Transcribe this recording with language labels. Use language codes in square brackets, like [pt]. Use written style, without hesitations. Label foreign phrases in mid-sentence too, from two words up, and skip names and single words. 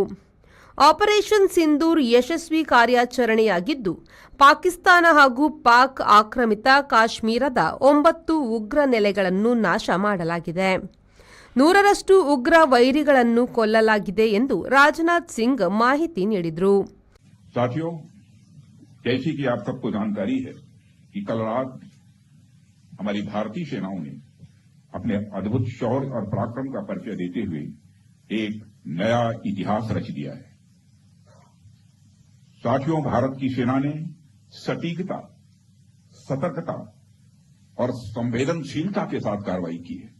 [kn] ಆಪರೇಷನ್ ಸಿಂಧೂರ್ ಯಶಸ್ವಿ ಕಾರ್ಯಾಚರಣೆಯಾಗಿದ್ದು, ಪಾಕಿಸ್ತಾನ ಹಾಗೂ ಪಾಕ್ ಆಕ್ರಮಿತ ಕಾಶ್ಮೀರದ 9 ಉಗ್ರ ನೆಲೆಗಳನ್ನು ನಾಶ ಮಾಡಲಾಗಿದೆ. 100ರಷ್ಟು ಉಗ್ರ ವೈರಿಗಳನ್ನು ಕೊಲ್ಲಲಾಗಿದೆ ಎಂದು ರಾಜನಾಥ್ ಸಿಂಗ್ ಮಾಹಿತಿ ನೀಡಿದರು. [hi] साथियों, जैसी कि आप सबको जानकारी है कि कल रात हमारी भारतीय सेनाओं ने अपने अद्भुत शौर्य और पराक्रम का परिचय देते हुए एक नया इतिहास रच दिया है। साथियों, भारत की सेना ने सटीकता, सतर्कता और संवेदनशीलता के साथ कार्रवाई की है।